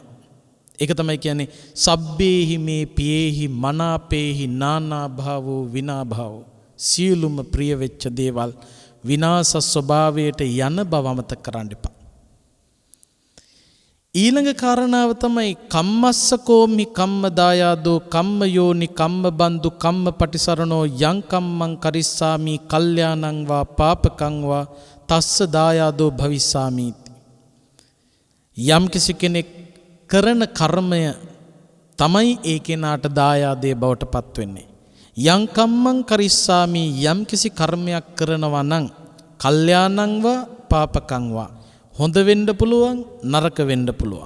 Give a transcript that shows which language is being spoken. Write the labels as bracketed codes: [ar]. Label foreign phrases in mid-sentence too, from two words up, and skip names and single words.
[si] ඒක තමයි කියන්නේ [pi] සබ්බේහි මේ පියේහි මනාපේහි නානාභාවෝ විනාභාවෝ. [si] සියලුම ප්‍රිය වෙච්ච දේවල් විනාශ ස්වභාවයට යන බව අමතක කරන්න එපා. ඊළඟ කාරණාව තමයි [pi] කම්මස්සකෝමි කම්ම දායාදෝ කම්ම යෝනි කම්ම බන්දු කම්ම පටිසරණෝ යං කම්මං කරිස්සාමි කල්යාණං වා පාපකං වා තස්ස දායාදෝ භවිස්සාමි. [si] යම් කිසි කෙනෙක් කරන කර්මය තමයි ඒ කෙනාට දායාදේ බවට පත් වෙන්නේ. [pi] යං කම්මං කරිස්සාමි [si] යම් කිසි කර්මයක් කරනවා නම් [pi] කල්යාණං වා පාපකං වා [si] හොඳ වෙන්න පුළුවන් නරක වෙන්න පුළුවන්.